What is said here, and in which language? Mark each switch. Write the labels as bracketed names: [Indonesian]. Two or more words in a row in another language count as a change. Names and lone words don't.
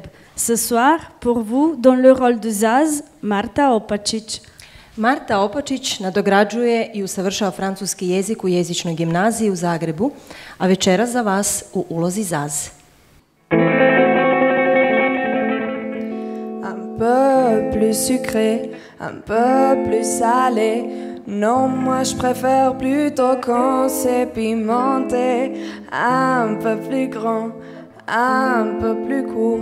[French] Ce soir, pour vous, dans le rôle de Zaz, Marta Opačić. [Croatian] Marta Opačić nadograđuje i usavršava francuski jezik u jezičnoj gimnaziji u Zagrebu, a večeras za vas u ulozi Zaz. [French] Un peu plus sucré, un peu plus salé. Non, moi je préfère plutôt quand c'est pimenté. Un peu plus grand, un peu plus court.